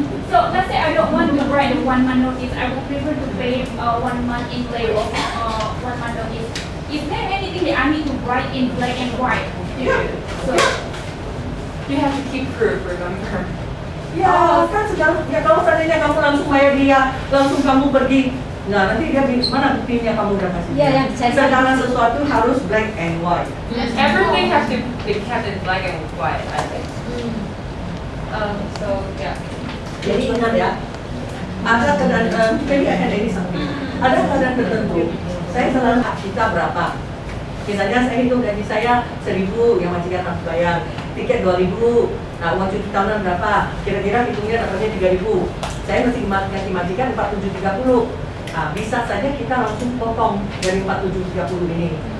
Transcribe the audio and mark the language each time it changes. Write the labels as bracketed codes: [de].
[en] So let's say I don't want to write a 1 month notice. I would prefer to pay 1 month in lieu of 1 month notice. is there anything that I need to write in black and white? So You have to keep proof, remember? [id] Ya, kan sekarang ya kalau seandainya kamu langsung bayar dia, langsung kamu pergi, nah nanti dia mana buktinya kamu udah kasih? Iya, yang saya Segala sesuatu harus [en] black and white. Everything has to be kept in black and white, I think. So yeah. [id] Jadi ingat ya, ada keadaan, [en] maybe I can edit something. [id] Ada keadaan tertentu, saya selalu hak kita berapa? Misalnya saya hitung gaji saya 1.000 yang majikan harus bayar, tiket 2.000, nah uang cuti tahunan berapa? Kira-kira hitungnya dapatnya 3.000. Saya mesti ganti majikan 4.730. Nah, bisa saja kita langsung potong dari 4.730 ini.